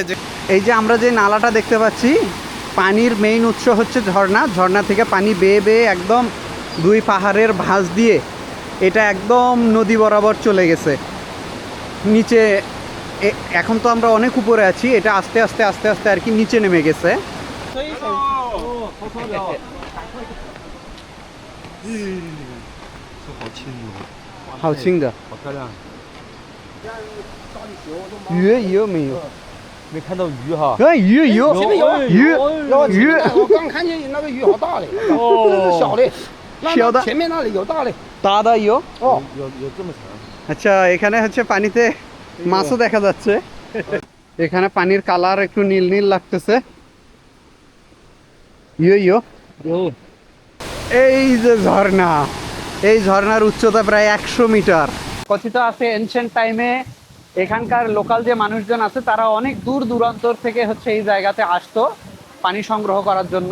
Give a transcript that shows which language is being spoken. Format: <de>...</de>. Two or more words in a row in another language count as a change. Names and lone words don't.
<bn>যে এই যে আমরা যে নালাটা দেখতে পাচ্ছি, পানির মেইন উৎস হচ্ছে ঝর্ণা। ঝর্ণা থেকে পানি বেয়ে বেয়ে একদম 2 পাহাড়ের ভাঁজ দিয়ে এটা একদম নদী বরাবর চলে গেছে নিচে। এখন তো আমরা অনেক উপরে আছি, এটা আস্তে আস্তে আস্তে আস্তে আর কি নিচে নেমে গেছে।</bn> <zh>好清的，好漂亮，鱼有没有？没看到鱼哈。鱼有，前面有鱼鱼我刚看见那个鱼好大嘞，这是小的，小的前面那里有大的。 দাদা ইয়ো। 哦，有这么长？</zh> <bn>আচ্ছা এখানে হচ্ছে পানিতে মাছও দেখা যাচ্ছে। এখানে পানির কালার একটু নীল নীল লাগতেছে।</bn> <zh>ইয়ো 有。</zh> <bn>এই যে ঝর্ণা, এই ঝর্ণার উচ্চতা প্রায় 100 মিটার। কথিত আছে এনশিয়েন্ট টাইমে এখানকার লোকাল যে মানুষজন আছে তারা অনেক দূর দূরান্তর থেকে হচ্ছে এই জায়গাতে আসতো পানি সংগ্রহ করার জন্য।</bn>